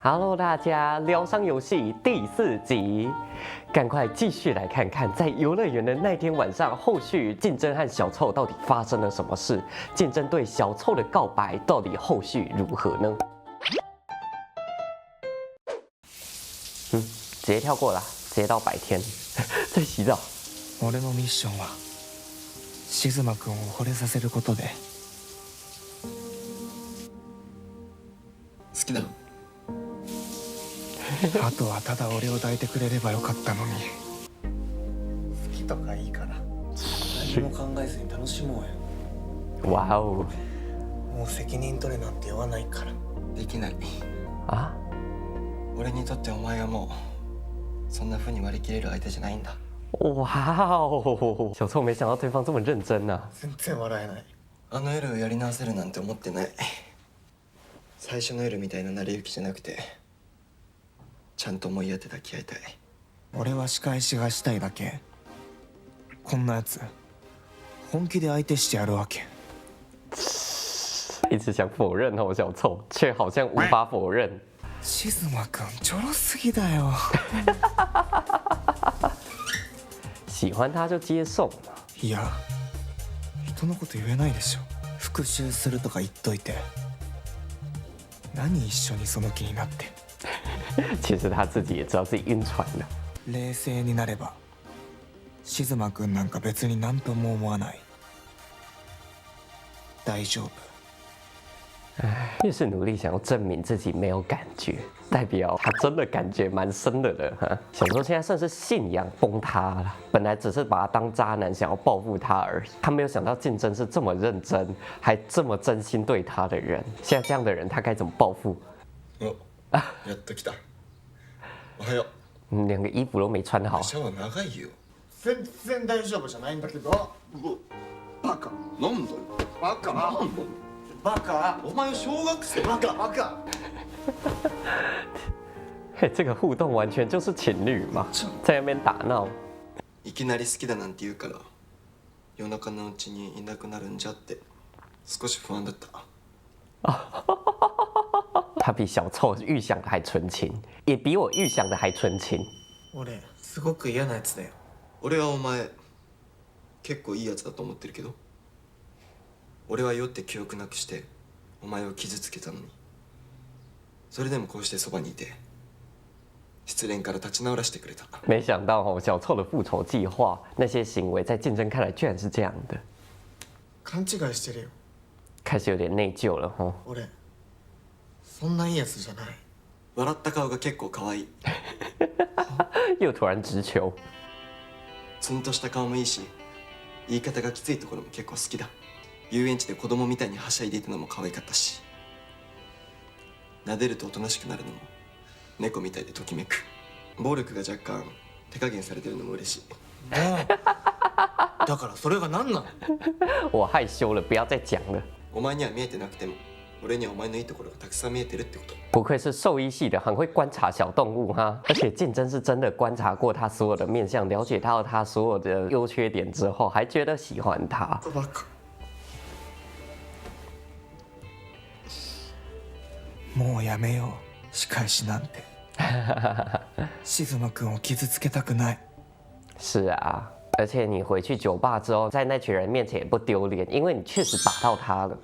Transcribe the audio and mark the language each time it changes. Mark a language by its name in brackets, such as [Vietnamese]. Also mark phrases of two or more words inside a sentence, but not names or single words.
[Chinese] Hello，大家，疗伤游戏第4集，赶快继续来看看，在游乐园的那天晚上，后续竞争和小臭到底发生了什么事？竞争对小臭的告白到底后续如何呢？直接跳过啦，直接到白天，在洗澡。 [Japanese] 俺のミッションは静馬君を惚れさせることで。好きだ。あとはただ俺を抱いてくれればよかったのに。好きとかいいから何も考えずに楽しもうよ。 [Chinese] 哇哦！ [Japanese] もう責任取れなんて言わないから。できない。 [Chinese] 啊， [Japanese] 俺にとってお前はもうそんな風に割り切れる相手じゃないんだ。 [Chinese] 哇哦！小臭没想到对方这么认真啊！ [Japanese] 全然笑えない。あの夜をやり直せるなんて思ってない。最初の夜みたいな成り行きじゃなくて、ちゃんと思い当て抱き合いたい。俺は仕返しがしたいだけ。こんなやつ本気で相手してやるわけ。 [Chinese] 一直想否认哦，小臭却好像无法否认。 [Japanese] 静馬君ちょろすぎだよ。 [Chinese] 喜欢他就接受嘛。 [Japanese] いや、人のこと言えないでしょ。復讐するとか言っといて、何一緒にその気になって。 [Chinese] 其实他自己也知道自己晕船了。 [Japanese] 冷静になれば静馬君なんか別に何とも思わない。大丈夫。 [Chinese] 越是努力想要证明自己没有感觉，代表他真的感觉蛮深的了哈。小周现在算是信仰崩塌了，本来只是把他当渣男，想要报复他而已。他没有想到竞争是这么认真，还这么真心对他的人。现在这样的人，他该怎么报复？ [Japanese] お、やっと来た。おはよ [Chinese] 连个衣服都没穿好 [Japanese] う。。シャワー長いよ。全然大丈夫じゃないんだけど。バカ。なんだよ。バカ。なんだよ。バカ。お前は小学生。バカ。バカ。 [Chinese] 嘿，这个互动完全就是情侣嘛，在那边打闹。 [Japanese] いきなり好きだなんて言うから、夜中のうちにいなくなるんじゃって少し不安だった。 [Chinese] 他比小臭预想的还纯情，也比我预想的还纯情。 [Japanese] 俺すごく嫌なやつだよ。俺はお前結構いいやつだと思ってるけど、俺は酔って記憶なくしてお前を傷つけたのに、それでもこうしてそばにいて失恋から立ち直らせてくれた。 [Chinese] 没想到哦，小臭的复仇计划那些行为，在竞争看来居然是这样的， [Japanese] 勘違いしてるよ。 [Chinese] 开始有点内疚了哦。 [Japanese] 俺そんないいやつじゃない。笑った顔が結構可愛い。 [Chinese] 又突然直球。 [Japanese] ツンとした顔もいいし、言い方がきついところも結構好きだ。遊園地で子供みたいにはしゃいでいたのも可愛かったし、撫でるとおとなしくなるのも猫みたいでときめく。暴力が若干手加減されてるのも嬉しい。もうだからそれが何なの。 [Chinese] 我害羞了，不要再讲了。 [Japanese] お前には見えてなくても、俺にはお前のいいところがたくさん見えてるってこと。 [Chinese] 不愧是兽医系的，很会观察小动物哈。而且竞争是真的观察过他所有的面相，了解到他所有的优缺点之后，还觉得喜欢他。 [Japanese] バカ。もうやめよう、仕返しなんて。静馬君を傷つけたくない。 [Chinese] 是啊，而且你回去酒吧之后，在那群人面前也不丢脸，因为你确实把到他了。